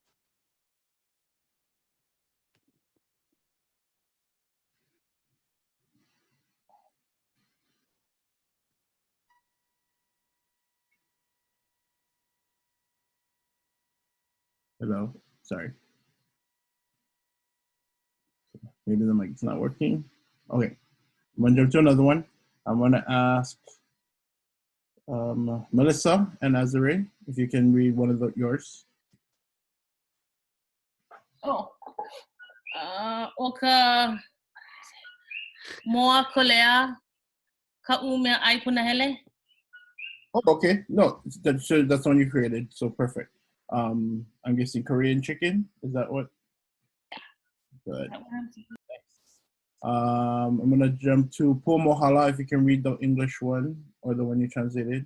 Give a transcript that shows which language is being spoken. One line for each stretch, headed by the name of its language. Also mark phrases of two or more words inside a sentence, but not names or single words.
English: Hello, sorry. Maybe the mic's not working. Okay, I'm gonna jump to another one. I'm gonna ask Melissa and Azare, if you can read one of yours.
Hawaiian: Oh, oka moa kolea kāʻu mea ʻai punahele.
English: Oh, okay. No, that's the one you created. So perfect. I'm guessing Korean chicken. Is that what? Good. I'm gonna jump to Po Mohala. If you can read the English one or the one you translated.